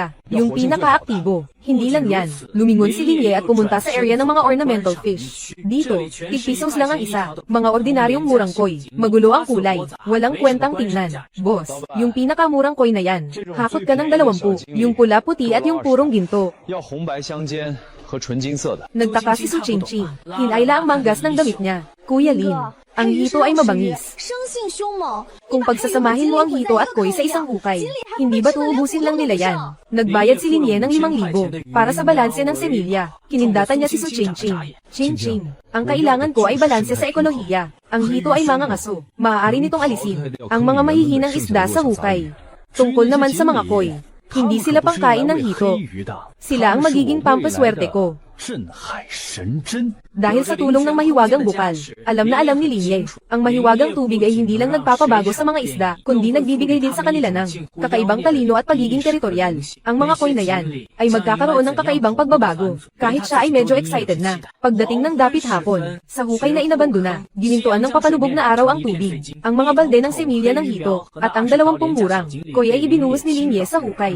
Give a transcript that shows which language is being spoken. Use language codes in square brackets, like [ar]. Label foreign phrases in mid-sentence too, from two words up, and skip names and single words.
[tl] Yung pinaka-aktibo. Hindi lang yan. Lumingon si Linye at pumunta sa area ng mga [en] ornamental fish. [tl] Dito, tig-pesos lang ang isa. Mga ordinaryong murang koi. Magulo ang kulay. Walang kwentang tingnan. Boss, yung pinakamurang koi na yan. Hakot ka ng 20. Yung pula-puti at yung purong ginto. [zh] 要红白相间和纯金色的。 [tl] Nagtaka si Su Chingching. Hinayla ang manggas ng damit niya. Kuya Lin, ang hito ay mabangis. [zh] 生性凶猛， [tl] Kung pagsasamahin mo ang hito at koi sa isang hukay, hindi ba uubusin lang nila yan? Nagbayad si Linye ng 5,000 para sa balanse ng semilya. Kinindatan niya si Su Chingching. Chingching, ang kailangan ko ay balanse sa ekolohiya. Ang hito ay mga aso. Maaari nitong alisin ang mga mahihinang isda sa hukay. Tungkol naman sa mga koi, hindi sila pangkain ng hito. Sila ang magiging pampaswerte ko. [zh] 镇海神针。 [tl] Dahil sa tulong ng mahiwagang bukal, alam na alam ni Linye, ang mahiwagang tubig ay hindi lang nagpapabago sa mga isda, kundi nagbibigay din sa kanila ng kakaibang talino at pagiging teritorial. Ang mga koi na yan ay magkakaroon ng kakaibang pagbabago, kahit siya ay medyo excited na. Pagdating ng dapit hapon, sa hukay na inabandona, ginintuan ng papalubog na araw ang tubig, ang mga balde ng semilya ng hito, at ang 20 murang koi ay ibinuhos ni Linye sa hukay.